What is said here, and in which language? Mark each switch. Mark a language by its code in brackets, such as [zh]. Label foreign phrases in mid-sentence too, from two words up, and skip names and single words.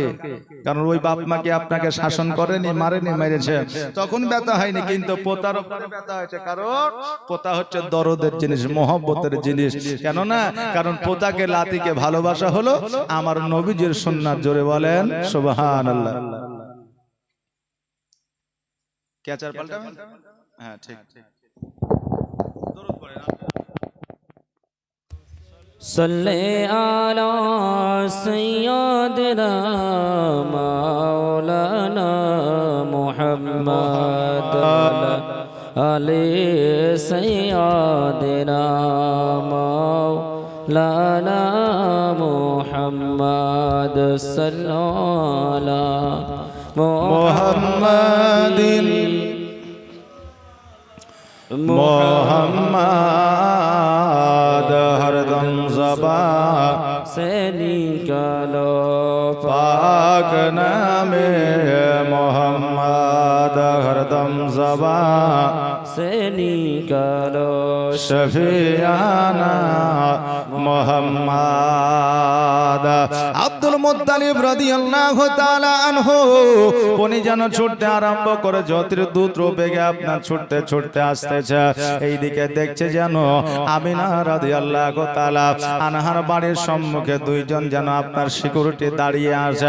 [bn] কারণ ওই বাপ মা কি আপনাকে শাসন করেনি, মারেনি, মেরেছে, তখন ব্যথা হয়নি, কিন্তু পোতার উপরে ব্যথা হয়েছে, কারণ পোতা হচ্ছে দরদের জিনিস, মহব্বতের জিনিস। কেন না? কারণ পোতাকে লাতিকে ভালোবাসা হলো আমার নবীজির সুন্নাত। জোরে বলেন সুবহানাল্লাহ। ক্যাচার পাল্টাবেন? হ্যাঁ, ঠিক। দরুদ পড়েন। [ar] صلی علی سیدنا مولانا محمد علی سیدنا مولانا محمد صلی علی [hi] محمد محمد हरदम ज़बान से निकालो पाक नामे मोहम्मद हरदम ज़बान से निकालो शफियाना मोहम्मद। [bn] আব্দুল মুত্তালিব [ar] رضي الله تعالى عنه [bn] উনি যেন ছুটতে আরম্ভ করে, জ্যোতির দ্রুত বেগে আপনার ছুটতে ছুটতে আসতেছে। এইদিকে দেখছে যেন আমিনা [ar] رضي الله تعالى عنها [bn] বাড়ির সম্মুখে দুইজন যেন আপনার সিকিউরিটি দাঁড়িয়ে আছে।